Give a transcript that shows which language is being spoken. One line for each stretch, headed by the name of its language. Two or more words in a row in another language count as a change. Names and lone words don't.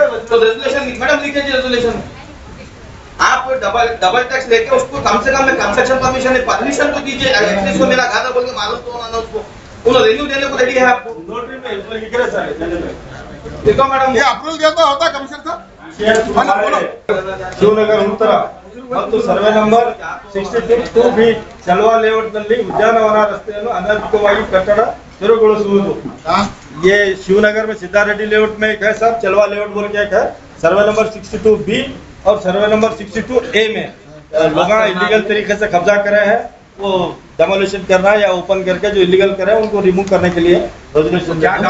Hindi: तो रेजुलेशन मैडम लिखिए रेजुलेशन, आप
English: double tax
Hindi: लेके उसको कम से कम में
English: construction permission
Hindi: तो दीजिए, एटलीस्ट मेरा गाना बोल के मालूम तो होना ना उसको, उन्होंने रिन्यू देने को रेडी है आपको नोटरी में लिख रहे सर, देखो मैडम ये अप्रूवल दिया तो होता कमिश्नर साहब।
Kannada: ಶಿವನಗರ ಉತ್ತರ ಮತ್ತು
English: survey number
Kannada: 62 ಬಿ ಚಲವಾ ಲೇಔಟ್ ನಲ್ಲಿ ಉದ್ಯಾನವನ ರಸ್ತೆಯನ್ನು ಅನಧಿಕೃತವಾಗಿ ಕಟ್ಟಡ ತೆರವುಗೊಳಿಸುವುದು।
Hindi: ये शिवनगर में सिद्धा रेड्डी लेआउट में एक है सर, चलवा लेआउट बोल के एक है,
English: survey number
Hindi: 62 बी और
English: survey number
Hindi: 62 ए में लोग इलीगल तरीके से कब्जा करे हैं, वो डेमोलिशन करना या ओपन करके जो इलीगल करे हैं उनको रिमूव करने के लिए रेजोल्यूशन।